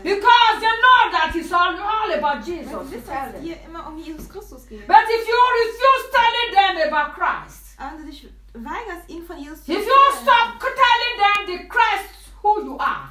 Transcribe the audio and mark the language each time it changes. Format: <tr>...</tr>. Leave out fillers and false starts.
<en>Because they know that it's all about Jesus.</en> <de>Wenn du wissen, dass es immer um Jesus Christus geht.</de> <en>But if you refuse telling them about Christ,</en> <de>weigerst ihn von Jesus zu erzählen.</de> <en>If you stop telling them the Christ who you are.</en>